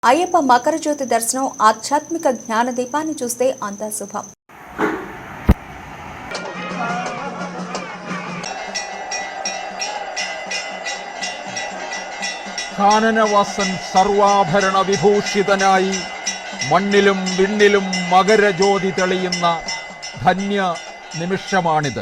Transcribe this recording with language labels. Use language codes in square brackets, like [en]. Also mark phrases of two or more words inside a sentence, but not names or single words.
[te] అయ్యప్ప మకర జ్యోతి దర్శనం ఆధ్యాత్మిక జ్ఞాన దీపాన్ని చూస్తే అంతా శుభం. [ml] കാനനവാസൻ സർവാഭരണ വിഭൂഷിതനായി മണ്ണിലും വിണ്ണിലും മകരജ്യോതി തെളിയുന്ന ധന്യ നിമിഷമാണിത്.